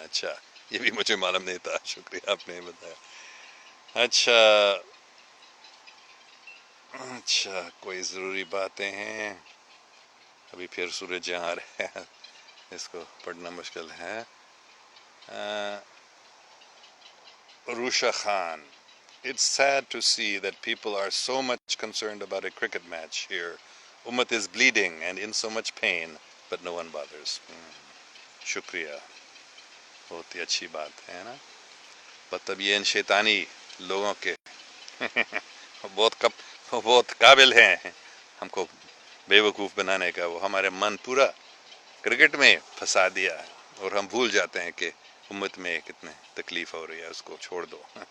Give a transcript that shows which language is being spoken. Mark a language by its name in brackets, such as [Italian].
[Urdu] اچھا یہ بھی مجھے معلوم نہیں تھا، شکریہ آپ نے بتایا. اچھا کوئی ضروری باتیں ہیں؟ ابھی پھر سورج جہاں آ رہے ہیں، اس کو پڑھنا مشکل ہے. [English] Rosha Khan, it's sad to see that people are so much concerned about a cricket match here. Ummat is bleeding and in so much pain, but no one bothers. [Urdu] شکریہ، بہت ہی اچھی بات ہے نا. مطلب یہ ان شیطانی لوگوں کے بہت قابل ہیں ہم کو بے وقوف بنانے کا. وہ ہمارے من پورا کرکٹ میں پھنسا دیا ہے اور ہم بھول جاتے ہیں کہ امت میں کتنے تکلیف ہو رہی ہے. اس کو چھوڑ دو.